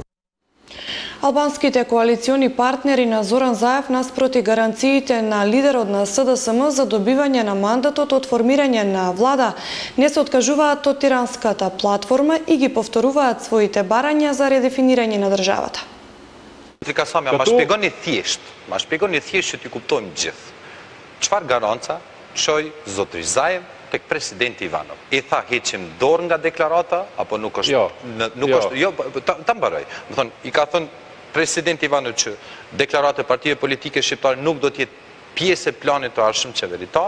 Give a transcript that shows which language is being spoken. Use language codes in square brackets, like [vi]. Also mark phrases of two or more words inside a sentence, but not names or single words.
[mk] Албанските коалициони партнери на Зоран Заев наспроти гаранциите на лидерот на СДСМ за добивање на мандатот од формирање на влада, не се откажуваат од тиранската платформа и ги повторуваат своите барања за редефинирање на државата. [sq] Ma shpjegoni thjesht që t'i kuptojmë gjithë. Çfarë garanca çoi zotri Zaev tek presidenti Ivanov? I tha heqim dorë nga deklarata apo nuk është? Jo, ta mbaroj. Do thonë, i ka thënë presidenti Ivanov që deklarata e partive politike shqiptare nuk do të jetë pjesë e planit të ardhshëm qeveritar.